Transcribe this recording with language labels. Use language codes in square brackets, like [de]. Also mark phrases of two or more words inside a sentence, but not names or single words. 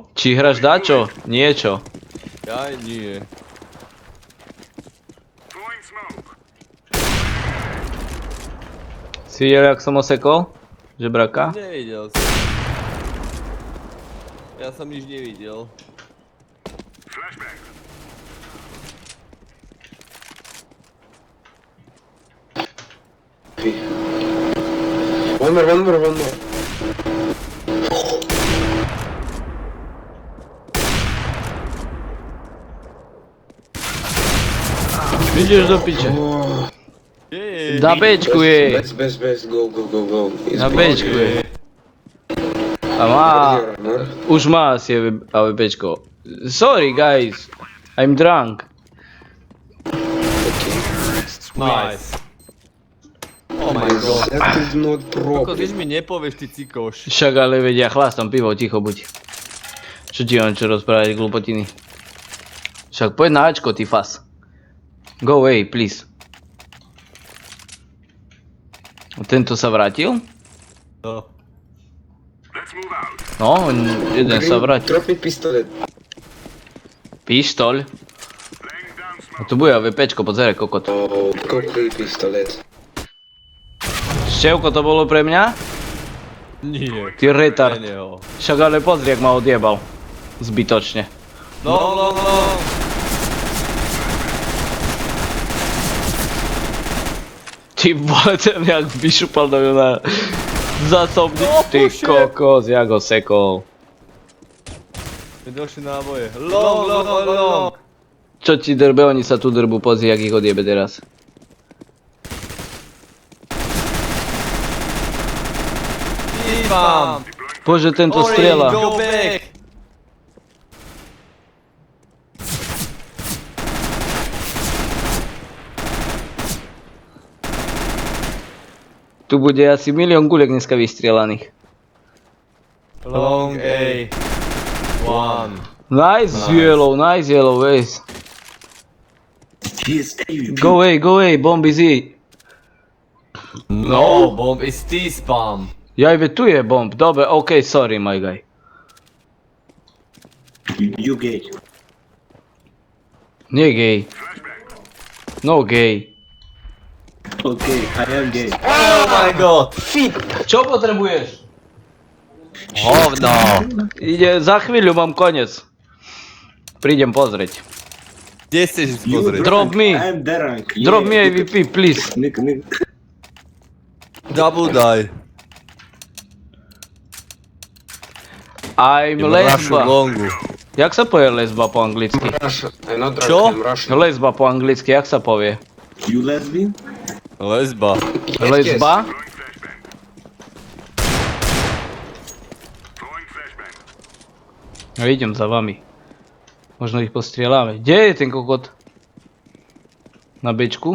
[sk] Či hráš dačo? Niečo. Ja nie. [en] Throwing smoke. [sk] Si videl, jak som osekol? Žebraka? Nevidel som. Ja som nič nevidel. [en] Flashbang. One more. [sk] Ideš do piče. Jej, Na bečku je. Bez, [en] go. He's [sk] Na [en] behind [sk] bečku [en] you. [sk] je. A má... [en] Here, no? [sk] Už má asi AWPčko. [en] Sorry guys. I'm drunk. nice. Oh my god. That is not [sk] Ako [en] problem. [sk] když mi nepovieš, ty cikoš. Však ale vedia, chlastam pivo, ticho buď. Čo ti mám čo rozprávať glupotiny? Však poď na Ačko, ty fas. [en] Go away, please. [sk] Tento sa vrátil? No. [en] Let's move out. [sk] No, jeden sa vrátil. [en] Drop me pistolet. [sk] Pištol. [en] Laying down [sk] A [en] smoke. [sk] tu bude AWPčko, pozeraj kokot. [en] Oh, cocktail pistolet. [sk] Števko to bolo pre mňa? Nie. Ty retard. Pre neho. Však ale pozri, jak ma odjebal. Zbytočne. No. Ty vole, ten jak vyšupal do mňa na zásobník. Ty puše. kokos, jak ho sekol. Ďalšie náboje. Long. Čo ti drbe, oni sa tu drbu, pozri, jak ich odjebe teraz. Ivan. Bože, tento Orange, strieľa. [en] go back. [sk] Tu bude asi 1 000 000 guliek dneska vystrielaných. [en] Long A. One. Nice yellow, ace. He's A. Go away, bomb is E. No, bomb is T-spam. [sk] Ja ibe tu je bomb, dobre, okej, [en] sorry my guy. You gay. [sk] Nie gay. [en] No gay. Okay, I am gay. Oh my god. [sk] Čo potrebuješ? Hovno. Ide, za chvíľu mám koniec. Prídem pozrieť. Kde chceš [en] You [sk] pozrieť? [en] Drop me. I'm drunk. Drop me AVP, please. Nick. Double die. I'm [sk] Rašu lesba. longu. Jak sa povie lesba po anglicky? [en] Russian. I'm not drunk, [sk] Čo? [en] I'm Russian. [sk] Lesba po anglicky, jak sa povie? [en] You lesbian? [sk] Lesba. Lesba? [en] Throwing flashbang. [sk] No idem za vami. Možno ich postrieľame. Kde je ten kokot? Na bečku?